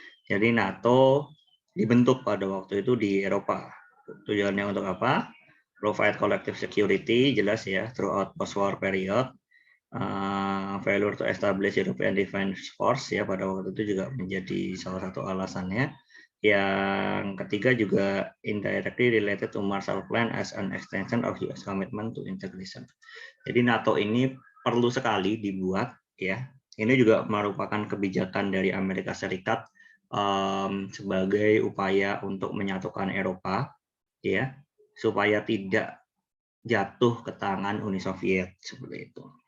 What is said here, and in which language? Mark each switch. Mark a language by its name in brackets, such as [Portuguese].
[Indonesian] Jadi NATO dibentuk pada waktu itu di Eropa. Tujuannya untuk apa? [English] Provide collective security, [Indonesian] jelas ya, [English] throughout post-war period. Failure to establish European Defense Force [Indonesian] ya pada waktu itu juga menjadi salah satu alasannya. Yang ketiga juga [English] indirectly related to Marshall Plan as an extension of US commitment to integration. [Indonesian] Jadi NATO ini perlu sekali dibuat ya. Ini juga merupakan kebijakan dari Amerika Serikat sebagai upaya untuk menyatukan Eropa ya, supaya tidak jatuh ke tangan Uni Soviet seperti itu.